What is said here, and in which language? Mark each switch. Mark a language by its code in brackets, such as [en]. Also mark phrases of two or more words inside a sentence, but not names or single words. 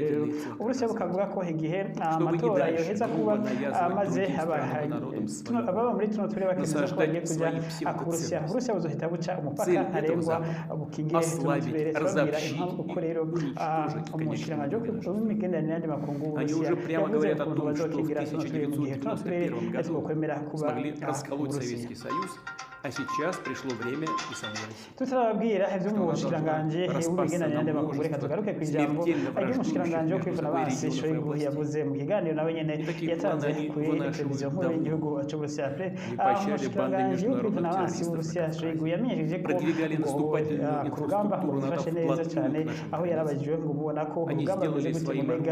[rn] Rero Uburusiya bukavuga ko igihe amatora yoheza kuba maze ababa muri tuno turere bakemeza ko bagiye kujya ku Burusiya, Uburusiya buzohita buca umupaka ntarengwa bukingire tuno turere. Babwira impamvu uko rero umushikiranganji w'imigenderanire n'andi makungu w'Uburusiya yavuze ukuntu bazokingira tuno turere mu gihe tuno turere twokwemera kuba Uburusiya. [ru] А сейчас пришло время и самой. [rn] Tutarabwira ivyo mu bushikiranganje w'imigenderanire n'andi makungu, reka tugaruke ku ijambo ry'umushikiranganje wo kwivuna amazi Shoigu yavuze mu kiganiro nawe nyene yatanze kuri televiziyo nkuru y'igihugu c'Uburusiya. Umushikiranganje wo kwivuna amazi w'Uburusiya Shoigu yamenyesheje ko ku rugamba bifashe neza cyane, aho yarabajijwe ngo mubona ko urugamba ruze gute Omega.